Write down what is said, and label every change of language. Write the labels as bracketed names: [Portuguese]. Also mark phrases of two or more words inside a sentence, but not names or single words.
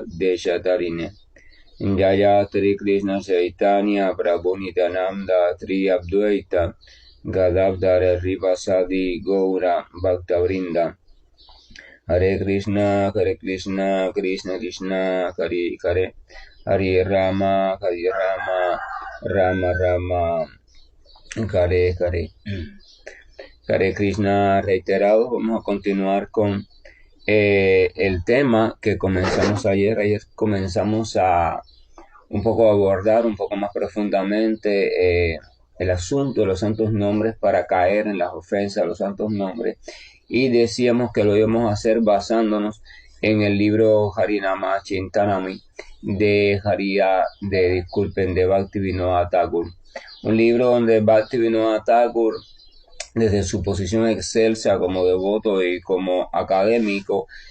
[Sanskrit] Deshatarine Jaya Tri Krishna Chaitanya Prabhu Nityananda Tri Abdvaita Gadadhara Rivasadi Gaura Bhaktavrinda Hare Krishna, Krishna Krishna, Hare Hare, Hare Rama, Rama Rama, Hare Hare. Hare Krishna [Spanish] reiterado, vamos a continuar con el tema que comenzamos ayer. Ayer comenzamos a un poco abordar un poco más profundamente el asunto de los santos nombres para caer en las ofensas de los santos nombres, y decíamos que lo íbamos a hacer basándonos en el libro Harinama Chintanami de Bhaktivinoda Thakur, un libro donde Bhaktivinoda Thakur, desde su posición excelsa como devoto y como académico,